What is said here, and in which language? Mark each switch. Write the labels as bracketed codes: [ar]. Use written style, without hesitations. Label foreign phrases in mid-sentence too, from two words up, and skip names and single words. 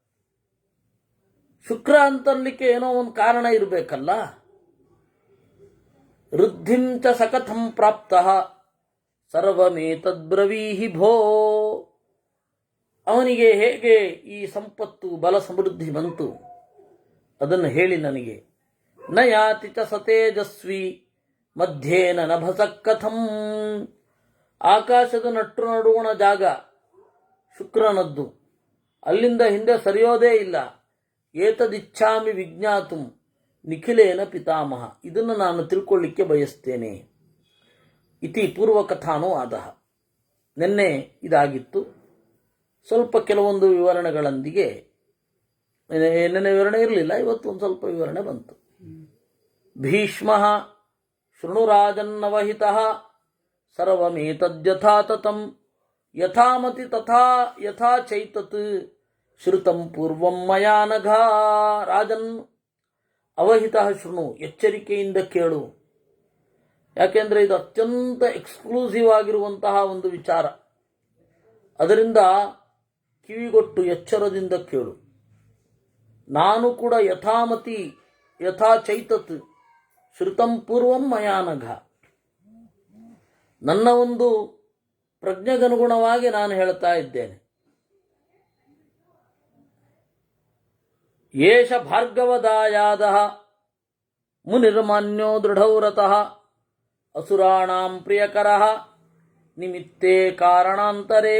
[kn] ಶುಕ್ರ ಅಂತನ್ಲಿಕ್ಕೆ ಏನೋ ಒಂದು ಕಾರಣ ಇರಬೇಕಲ್ಲ. [sa] ಋದ್ಧಿಂಚ ಸಕಥಂ ಪ್ರಾಪ್ತಃ ಸರ್ವಮೇತದ್ಬ್ರವೀಹಿ ಭೋ. [kn] ಅವನಿಗೆ ಹೇಗೆ ಈ ಸಂಪತ್ತು ಬಲ ಸಮೃದ್ಧಿ ಬಂತು ಅದನ್ನು ಹೇಳಿ ನನಗೆ. [sa] ನ ಯಾತಿ ಚ ಸತೇಜಸ್ವಿ ಮಧ್ಯೇನ ನಭಸ ಕಥಂ. [kn] ಆಕಾಶದ ನಟ್ಟು ನಡುವಣ ಜಾಗ ಶುಕ್ರನದ್ದು, ಅಲ್ಲಿಂದ ಹಿಂದೆ ಸರಿಯೋದೇ ಇಲ್ಲ. [sa] ಏತದಿಚ್ಛಾಮಿ ವಿಜ್ಞಾತುಂ ನಿಖಿಲೇನ ಪಿತಾಮಹ. [kn] ಇದನ್ನು ನಾನು ತಿಳ್ಕೊಳ್ಳಿಕ್ಕೆ ಬಯಸ್ತೇನೆ. [sa] ಇತಿ ಪೂರ್ವಕಥಾನೋ ಆದಹ. [kn] ನಿನ್ನೆ ಇದಾಗಿತ್ತು. ಸ್ವಲ್ಪ ಕೆಲವೊಂದು ವಿವರಣೆಗಳೊಂದಿಗೆ, ನಿನ್ನೆ ವಿವರಣೆ ಇರಲಿಲ್ಲ, ಇವತ್ತು ಒಂದು ಸ್ವಲ್ಪ ವಿವರಣೆ ಬಂತು. [sa] ಭೀಷ್ಮ ಶೃಣುರಾಜನ್ನವಹಿತಃ ಸರ್ವಮೇತದ್ಯಥಾ ತತಂ ಯಥಾಮತಿ ತಥಾ ಯಥಾ ಚೈತತ್ ಶ್ರುತಂ ಪೂರ್ವಂ ಮಯಾ ನಘ. ರಾಜನ್ ಅವಹಿತಃ ಶೃಣು, [kn] ಎಚ್ಚರಿಕೆಯಿಂದ ಕೇಳು. ಯಾಕೆಂದರೆ ಇದು ಅತ್ಯಂತ ಎಕ್ಸ್ಕ್ಲೂಸಿವ್ ಆಗಿರುವಂತಹ ಒಂದು ವಿಚಾರ. ಅದರಿಂದ ಕಿವಿಗೊಟ್ಟು ಎಚ್ಚರದಿಂದ ಕೇಳು. ನಾನು ಕೂಡ [sa] ಯಥಾಮತಿ ಯಥಾ ಚೈತತ್ ಶ್ರುತಂ ಪೂರ್ವಂ ಮಯಾನಘ, [kn] ನನ್ನ ಒಂದು ಪ್ರಜ್ಞೆಗನುಗುಣವಾಗಿ ನಾನು ಹೇಳ್ತಾ ಇದ್ದೇನೆ. [sa] ಏಷ ಭಾರ್ಗವದಾಯಾದಃ ಮುನಿರ್ಮಾನ್ಯೋ ದೃಢವ್ರತಃ ಅಸುರಾಣಾಂ ಪ್ರಿಯಕರಃ ನಿಮಿತ್ತೇ ಕಾರಣಾಂತರೇ.